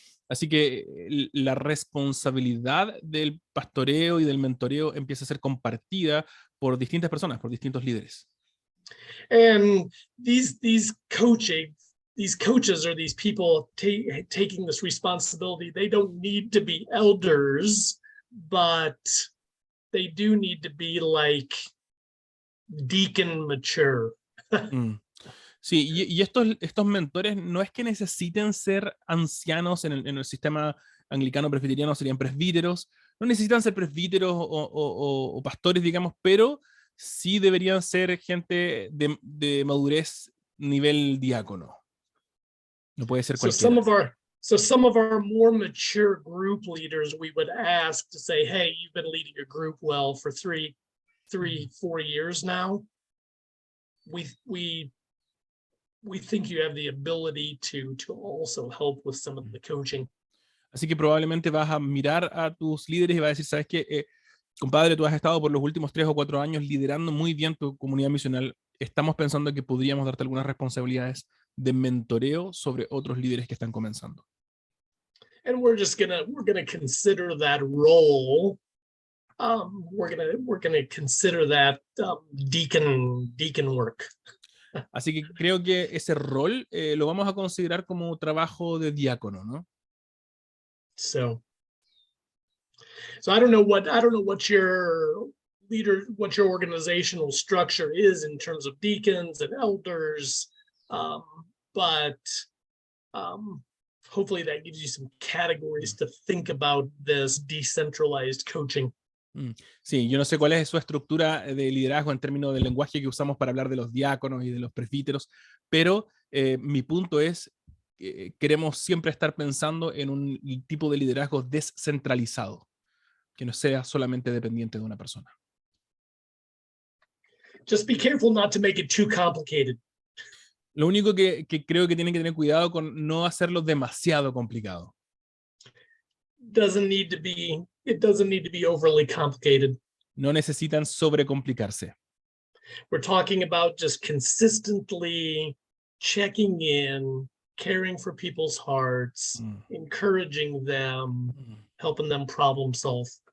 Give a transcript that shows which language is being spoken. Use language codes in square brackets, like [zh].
[es] Así que la responsabilidad del pastoreo y del mentoreo empieza a ser compartida por distintas personas, por distintos líderes. [en] And these coaches or these people taking this responsibility, they don't need to be elders, but they do need to be like deacon mature. [es] Sí, y estos mentores no es que necesiten ser ancianos en el sistema anglicano presbiteriano, serían presbíteros, no necesitan ser presbíteros o pastores, digamos, pero sí deberían ser gente de madurez nivel diácono. No puede ser cualquiera. [en] So some of our more mature group leaders, we would ask to say, hey, you've been leading your group well for 4 years now. We think you have the ability to also help with some of the coaching. [es] Así que probablemente vas a mirar a tus líderes y vas a decir, ¿sabes qué? Compadre, tú has estado por los últimos 3 o 4 años liderando muy bien tu comunidad misional. Estamos pensando que podríamos darte algunas responsabilidades de mentoreo sobre otros líderes que están comenzando. [en] And we're gonna consider that role. We're gonna consider that deacon work. [es] Así que creo que ese rol lo vamos a considerar como trabajo de diácono, ¿no? [en] So I don't know what your organizational structure is in terms of deacons and elders, but hopefully that gives you some categories to think about this decentralized coaching. [es] Sí, yo no sé cuál es su estructura de liderazgo en términos del lenguaje que usamos para hablar de los diáconos y de los presbíteros, pero mi punto es que queremos siempre estar pensando en un tipo de liderazgo descentralizado, que no sea solamente dependiente de una persona. [en] Just be careful not to make it too complicated. [es] Lo único que creo que tienen que tener cuidado con no hacerlo demasiado complicado. [en] It doesn't need to be overly complicated. [es] No necesitan sobrecomplicarse. [en] We're talking about just consistently checking in, caring for people's hearts, encouraging them, helping them problem solve.